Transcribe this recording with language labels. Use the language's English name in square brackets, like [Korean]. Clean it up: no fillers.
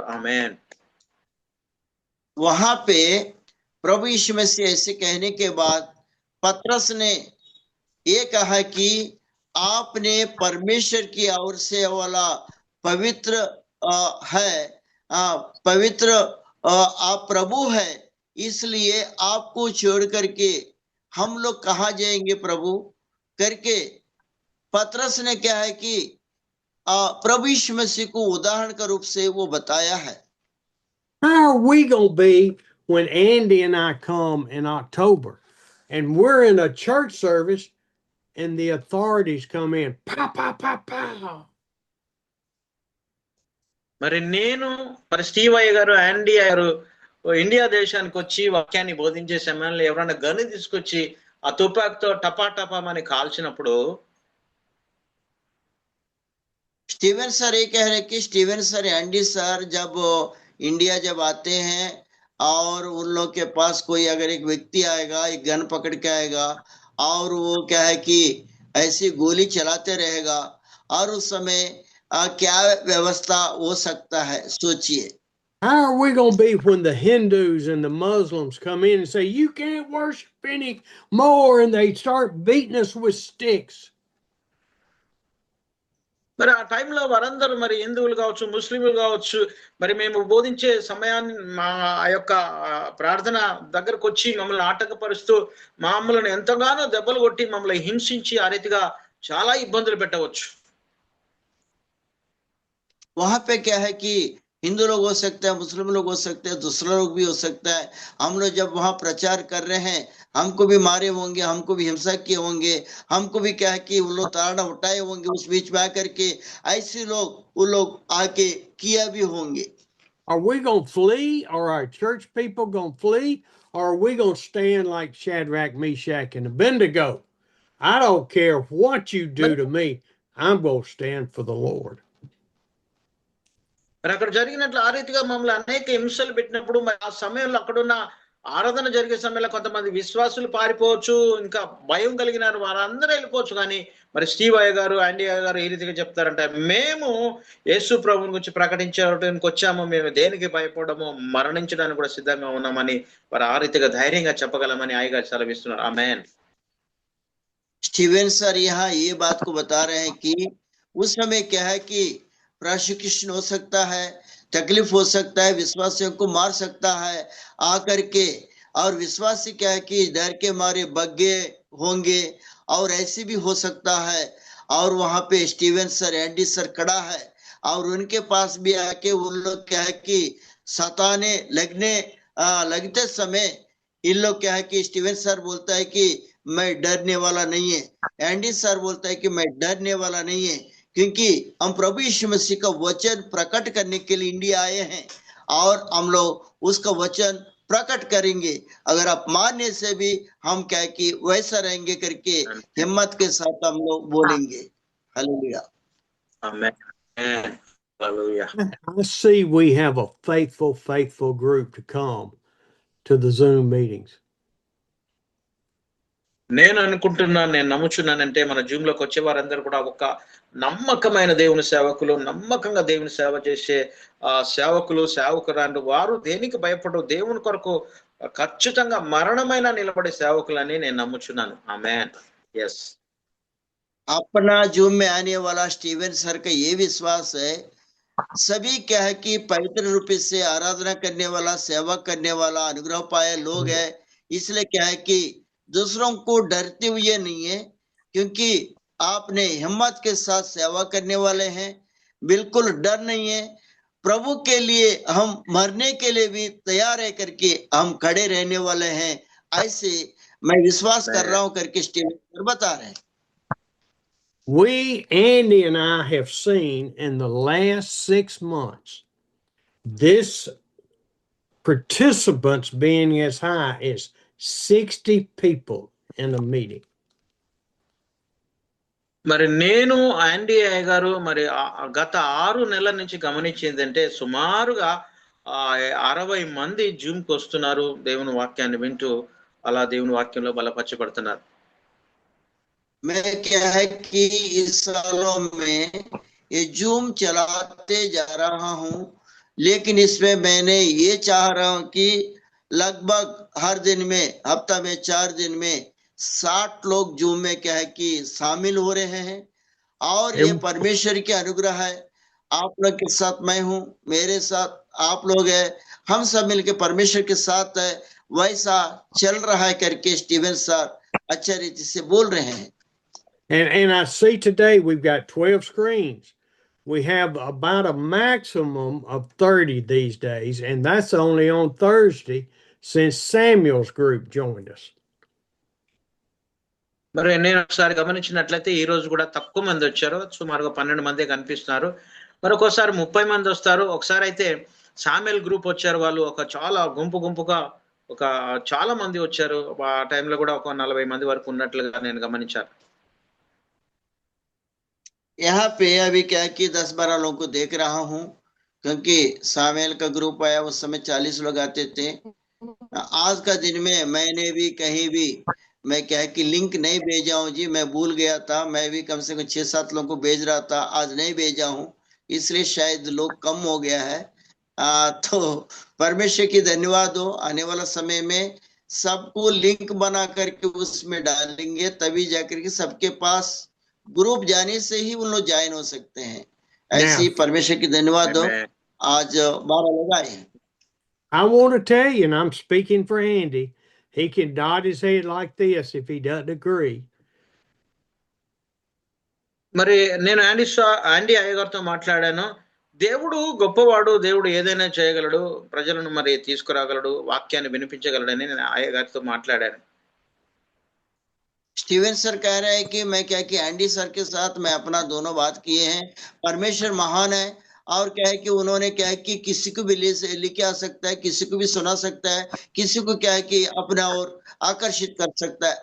[Telugu] ఆమేన్. [Hindi] वहां पे प्रभु यीशु मसीह ऐसे कहने के बाद पतरस ने ये कहा कि आपने परमेश्वर की ओर से वाला पवित्र है, पवित्र आप प्रभु है, इसलिए आपको छोड़ करके हम लोग कहाँ जाएंगे प्रभु करके पतरस ने क्या है कि प्रभु यीशु मसीह को उदाहरण के रूप से वो बताया है। [English] How are we going to be when Andy and I come in October and we're in a church service and the authorities come in? Pow, pow, pow, pow. [Telugu] మరి నేను మరి స్టీవ్ అయ్య గారు యాండీ గారు ఇండియా దేశానికి వచ్చి వాక్యాన్ని బోధించే సమయంలో ఎవరైనా గని తీసుకొచ్చి ఆ తుపాకుతో టపా టపామని కాల్చినప్పుడు [Hindi] स्टीवन सर ये कह रहे कि स्टीवन सर एंडी सर जब इंडिया जब आते हैं और उन लोग के पास कोई अगर एक व्यक्ति आएगा, एक गन पकड़ के आएगा और वो क्या है कि ऐसी गोली चलाते रहेगा और उस समय क्या व्यवस्था हो सकता है, सोचिए। [English] How are we going to be when the Hindus and the Muslims come in and say, you can't worship any more, and they start beating us with sticks? [Telugu] మరి ఆ టైంలో వారందరూ మరి హిందువులు కావచ్చు, ముస్లింలు కావచ్చు, మరి మేము బోధించే సమయాన్ని మా యొక్క ప్రార్థన దగ్గరకు వచ్చి మమ్మల్ని ఆటంకపరుస్తూ మమ్మల్ని ఎంతగానో దెబ్బలు కొట్టి మమ్మల్ని హింసించి ఆ రీతిగా చాలా ఇబ్బందులు పెట్టవచ్చు। [Hindi] वहां पे क्या है कि हिंदू लोग हो सकते हैं, मुस्लिम लोग हो सकते हैं, दूसरा लोग भी हो सकता है। हम लोग जब वहां प्रचार कर रहे हैं, हमको भी मारे होंगे, हमको भी हिंसा किए होंगे, हमको भी क्या है कि वो लोग ताड़ा उठाए होंगे, उस बीच में आकर के ऐसे लोग वो लोग आके किया भी होंगे। [English] Are we going to flee? Are our church people going to flee? Or are we going to stand like Shadrach, Meshach, and Abednego? I don't care what you do to me. I'm going to stand for the Lord. [Telugu] మరి అక్కడ జరిగినట్లు ఆ రీతిగా మమ్మల్ని అనేక హింసలు పెట్టినప్పుడు మరి ఆ సమయంలో అక్కడున్న ఆరాధన జరిగే సమయంలో కొంతమంది విశ్వాసులు పారిపోవచ్చు, ఇంకా భయం కలిగిన వారందరూ వెళ్ళిపోవచ్చు। కానీ మరి స్టీవ్ అయ్య గారు, యాండీ అయ్య గారు ఈ రీతిగా చెప్తారంటే, మేము యేసు ప్రభువుని గురించి ప్రకటించడానికి వచ్చాము, మేము దేనికి భయపడము, మరణించడానికి కూడా సిద్ధంగా ఉన్నామని వారు ఆ రీతిగా ధైర్యంగా చెప్పగలమని అయ్య గారు సెలవిస్తున్నారు। ఆమేన్। [Hindi] स्टीवन सर यहाँ ये बात को बता रहे हैं कि उस समय क्या है कि प्रोसिक्यूशन हो सकता है, तकलीफ हो सकता है, विश्वासियों को मार सकता है आकर के, और विश्वासी क्या है कि डर के मारे बग्गे होंगे और ऐसे भी हो सकता है। और वहां पे स्टीवन सर, एंडी सर खड़ा है और उनके पास भी आके उन लोग क्या है कि सताने लगते समय इन लोग क्या है कि स्टीवन सर बोलता है कि मैं डरने वाला नहीं है, एंडी सर बोलता है कि मैं डरने वाला नहीं है, क्योंकि हम प्रभु यीशु मसीह का वचन प्रकट करने के लिए इंडिया आए हैं और हम लोग उसका वचन प्रकट करेंगे। अगर आप मानने से भी हम क्या कि वैसा रहेंगे करके हिम्मत के साथ हम लोग बोलेंगे। Hallelujah, amen, hallelujah. [English] I see we have a faithful group to come to the Zoom meetings. [Telugu] నేను అనుకుంటున్నాను, నేను నమ్ముచున్నానంటే మన జూమ్ లోకి వచ్చే వారందరూ కూడా ఒక నమ్మకమైన దేవుని సేవకులు, నమ్మకంగా దేవుని సేవ చేసే సేవకులు, సేవకురాండు, వారు దేనికి భయపడరు, దేవుని కొరకు ఖచ్చితంగా మరణమైన నిలబడే సేవకులని నేను నమ్ముచున్నాను। ఆమేన్, yes। [Hindi] अपना जूम में आने वाला स्टीवन सर का ये विश्वास है, सभी क्या है कि पवित्र रूप से आराधना करने वाला, सेवा करने वाला, अनुग्रह पाए लोग है, इसलिए क्या है कि दूसरों को डरते हुए नहीं है, क्योंकि आपने हिम्मत के साथ सेवा करने वाले हैं, बिल्कुल डर नहीं है। प्रभु के लिए हम मरने के लिए भी तैयार है करके हम खड़े रहने वाले हैं, ऐसे मैं विश्वास कर रहा हूं करके स्टीवन सर बता रहे हैं। [English] We, Andy and I, have seen in the last 6 months this participants being as high as 60 people in a meeting. [Telugu] మరి నేను యాండీ అయ్య గారు మరి గత 6 నెలల నుంచి గమనించిందంటే సుమారుగా 60 మంది జూమ్కి వస్తున్నారు, దేవుని వాక్యాన్ని వింటూ అలా దేవుని వాక్యంలో బలపరచబడుతున్నారు। [Hindi] मैं क्या है कि इस सालों में ये जूम चलाते जा रहा हूं, लेकिन इसमें मैंने ये चाह रहा हूं कि लगभग हर दिन में, हफ्ता में 4 दिन में 60 लोग जूम में क्या है कि शामिल हो रहे हैं। और ये परमेश्वर की अनुग्रह है, आप लोग के साथ मैं हूं, मेरे साथ आप लोग है, हम सब मिलके परमेश्वर के साथ है, वैसा चल रहा है करके स्टीवन सर अच्छा रीति से बोल रहे हैं। [English] And I see today we've got 12 screens. We have about a maximum of 30 these days, and that's only on Thursday since Samuel's group joined us. [Telugu] మరి నేను ఒకసారి గమనించినట్లయితే ఈ రోజు కూడా తక్కువ మంది వచ్చారు, సుమారుగా 12 మంది కనిపిస్తున్నారు. మరి ఒక్కోసారి 30 మంది వస్తారు. ఒకసారి అయితే సామెల్ గ్రూప్ వచ్చారు, వాళ్ళు ఒక చాలా గుంపుగా ఒక చాలా మంది వచ్చారు. ఆ టైంలో కూడా ఒక 40 మంది వరకు ఉన్నట్లుగా నేను గమనించాను. [Hindi] यहाँ पे अभी क्या कि 10-12 लोगों को देख रहा हूँ, क्योंकि सामेल का ग्रुप आया उस समय 40 लोग आते थे। आज का दिन में मैंने भी कहीं भी मैं क्या कि लिंक नहीं भेजा हूँ जी, मैं भूल गया था। मैं भी कम से कम 6-7 लोगों को भेज रहा था, आज नहीं भेजा हूँ, इसलिए शायद लोग कम हो गया है। तो परमेश्वर की धन्यवाद हो। आने वाला समय में सबको लिंक बना करके उसमें डालेंगे, तभी जाकर के सबके पास ग्रुप जाने से ही उन लोग ज्वाइन हो सकते हैं। ऐसी परमेश्वर की धन्यवाद हो। आज 12 लोग आए हैं। [English] I want to tell you, and I'm speaking for Andy, he can nod his head like this if he doesn't agree. [Telugu] మరి నేను ఆండీ అయ్య గారితో మాట్లాడాను. దేవుడు గొప్పవాడు, దేవుడు ఏదైనా చేయగలడు, ప్రజలను మరి తీసుకురాగలడు, వాక్యాన్ని వినిపించగలడని నేను అయ్య గారితో మాట్లాడాను. [Hindi] स्टीवन सर कह रहे हैं कि मैं क्या कि एंडी सर के साथ मैं अपना दोनों बात किए हैं। परमेश्वर महान है, और क्या है कि उन्होंने क्या है कि किसी को भी लेके आ सकता है, किसी को भी सुना सकता है, किसी को क्या है कि अपना और आकर्षित कर सकता है।